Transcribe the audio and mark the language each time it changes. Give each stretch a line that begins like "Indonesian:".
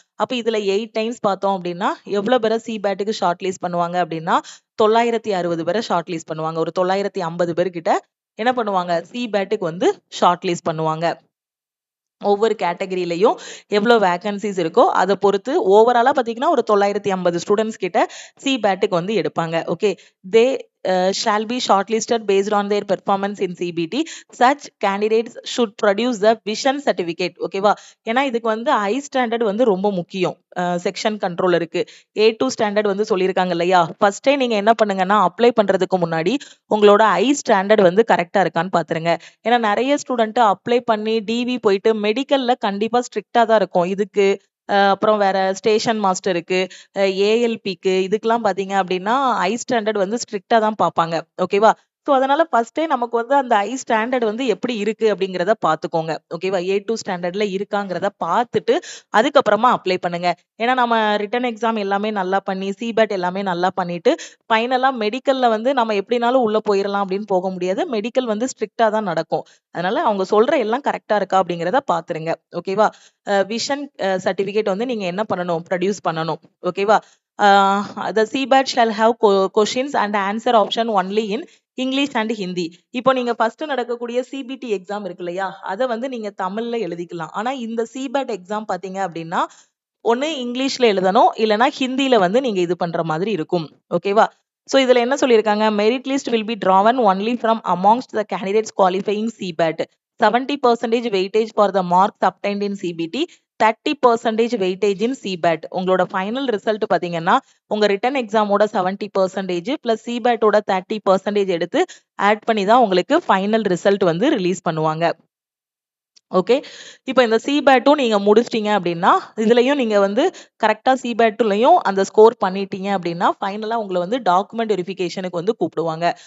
Tamil: அப்ப இதுல 8 டைம்ஸ் பார்த்தோம் அப்படின்னா எவ்வளவு பேரை சிபேட்டுக்கு ஷார்ட் லிஸ்ட் பண்ணுவாங்க அப்படின்னா 960 பேரை ஷார்ட் லிஸ்ட் பண்ணுவாங்க. ஒரு 950 பேர் கிட்ட என்ன பண்ணுவாங்க, சிபேட்டுக்கு வந்து ஷார்ட் லிஸ்ட் பண்ணுவாங்க. ஒவ்வொரு கேட்டகரியிலையும் எவ்வளவு வேகன்சிஸ் இருக்கோ அதை பொறுத்து ஓவராலா பாத்தீங்கன்னா ஒரு 950 ஸ்டூடெண்ட்ஸ் கிட்ட சிபேட்டுக்கு வந்து எடுப்பாங்க.
English: Okay, they shall be shortlisted based on their performance in CBT. Such candidates should produce the vision certificate.
Tamil: ஓகேவா? ஏன்னா இதுக்கு வந்து ஹை ஸ்டாண்டர்ட் வந்து ரொம்ப முக்கியம். செக்ஷன் கண்ட்ரோலருக்கு A2 ஸ்டாண்டர்ட் வந்து சொல்லியிருக்காங்க இல்லையா? ஃபர்ஸ்டே நீங்க என்ன பண்ணுங்கன்னா அப்ளை பண்றதுக்கு முன்னாடி உங்களோட ஹை ஸ்டாண்டர்ட் வந்து கரெக்டா இருக்கான்னு பாத்துருங்க. ஏன்னா நிறைய ஸ்டூடெண்ட் அப்ளை பண்ணி டிவி போயிட்டு மெடிக்கல்ல கண்டிப்பா ஸ்ட்ரிக்டா தான் இருக்கும். இதுக்கு அப்புறம் வேற ஸ்டேஷன் மாஸ்டருக்கு, ஏஎல்பிக்கு இதுக்கெல்லாம் பாத்தீங்க அப்படின்னா ஹை ஸ்டாண்டர்ட் வந்து ஸ்ட்ரிக்டா தான் பார்ப்பாங்க. ஓகேவா? சோ அதனால ஃபர்ஸ்டே நமக்கு வந்து அந்த ஹை ஸ்டாண்டர்ட் வந்து எப்படி இருக்கு அப்படிங்கிறத பாத்துக்கோங்க. ஓகேவா? A2 ஸ்டாண்டர்ட்ல இருக்காங்கிறத பார்த்துட்டு அதுக்கப்புறமா அப்ளை பண்ணுங்க. ஏன்னா நம்ம ரிட்டன் எக்ஸாம் எல்லாமே நல்லா பண்ணி சிபேட் எல்லாமே நல்லா பண்ணிட்டு ஃபைனலா மெடிக்கல்ல வந்து நம்ம எப்படினாலும் உள்ள போயிடலாம் அப்படின்னு போக முடியாது. மெடிக்கல் வந்து ஸ்ட்ரிக்டா தான் நடக்கும். அதனால அவங்க சொல்ற எல்லாம் கரெக்டா இருக்கா அப்படிங்கிறத பாத்துருங்க. ஓகேவா? விஷன் சர்டிபிகேட் வந்து நீங்க என்ன பண்ணணும், ப்ரொடியூஸ் பண்ணணும். ஓகேவா?
English: the CBAT shall have questions and answer option only in English and Hindi.
Tamil: இப்போ நீங்க ஃபர்ஸ்ட் நடக்கக்கூடிய சிபிடி எக்ஸாம் இருக்கு இல்லையா, அதை வந்து நீங்க தமிழ்ல எழுதிக்கலாம். ஆனா இந்த சிபேட் எக்ஸாம் பாத்தீங்க அப்படின்னா ஒண்ணு இங்கிலீஷ்ல எழுதணும், இல்லைன்னா ஹிந்தியில வந்து நீங்க இது பண்ற மாதிரி இருக்கும். ஓகேவா? சோ இதுல என்ன சொல்லியிருக்காங்க,
English: Merit list will be drawn only from amongst the candidates qualifying CBAT. 70% weightage for the marks obtained in CBT, 30% weightage in CBAT.
Tamil: உங்களோட ஃபைனல் ரிசல்ட் பாத்தீங்கன்னா உங்க ரிட்டன் எக்ஸாமோட 70% பிளஸ் சிபேட்டோட 30% எடுத்து ஆட் பண்ணி தான் உங்களுக்கு ஃபைனல் ரிசல்ட் வந்து ரிலீஸ் பண்ணுவாங்க. ஓகே, இப்போ இந்த சிபேட்டும் நீங்க முடிச்சிட்டீங்க அப்படின்னா இதுலயும் நீங்க வந்து கரெக்டா சிபேட்லயும் அந்த ஸ்கோர் பண்ணிட்டீங்க அப்படின்னா ஃபைனலா உங்களை வந்து டாக்குமெண்ட் வெரிஃபிகேஷனுக்கு வந்து கூப்பிடுவாங்க.